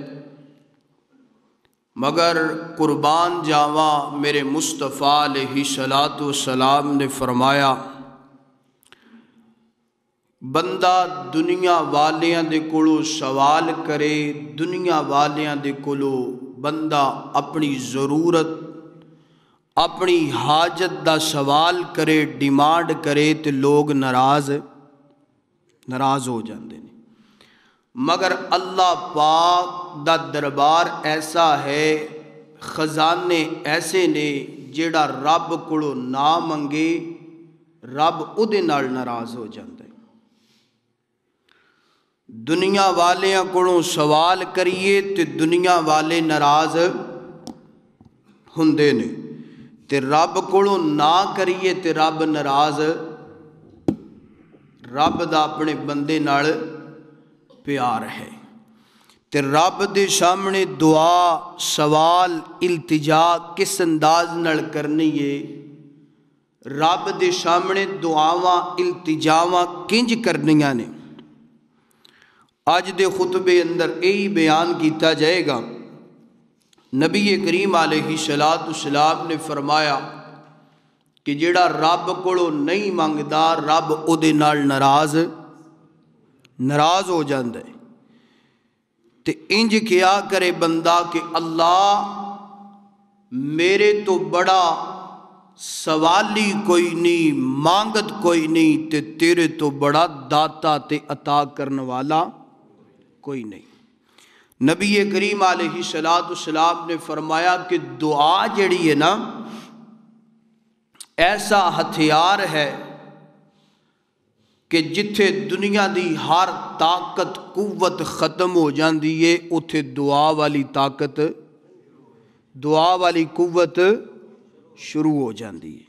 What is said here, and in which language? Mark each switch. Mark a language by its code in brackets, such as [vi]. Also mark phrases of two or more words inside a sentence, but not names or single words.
[pa] مگر قربان جاواں میرے مصطفیٰ [ar] علیہ السلام [pa] نے فرمایا، بندہ دنیا والیاں دے کڑو سوال کرے، دنیا والیاں دے کڑو بندہ اپنی ضرورت، اپنی حاجت دا سوال کرے، ڈیمانڈ کرے تے لوگ ناراض ہو جاندے نے۔ مگر اللہ پاک دا دربار ایسا ہے، خزانے ایسے نے، جیڑا رب کولو نہ منگے رب اودے نال ناراض ہو جاندے۔ دنیا والیاں کولوں سوال کریے تے دنیا والے ناراض ہوندے نے، تے رب کولوں نہ کریے تے رب ناراض، رب دا اپنے بندے نال پیار ہے۔ تے رب دے سامنے دعا، سوال، التجا کس انداز نال کرنی ہے، رب دے سامنے دعاواں التجاواں کنج کرنیاں نے۔ آج دے خطبے اندر یہی بیان کیتا جائے گا۔ نبی کریم [ar] علیہ السلام [pa] نے فرمایا کہ جیڑا رب کولو نہیں منگدا رب اودے نال ناراض ہو جاندے۔ تے انج کیا کرے بندہ کہ اللہ میرے تو بڑا سوالی کوئی نہیں، مانگت کوئی نہیں، تے تیرے تو بڑا داتا تے عطا کرنے والا کوئی نہیں۔ نبی کریم [ar] علیہ السلام [pa] نے فرمایا کہ دعا جڑی ہے نا، ایسا ہتھیار ہے کہ جتھے دنیا دی ہر طاقت قوت ختم ہو جاندی ہے، اتھے دعا والی طاقت، دعا والی قوت شروع ہو جاندی ہے۔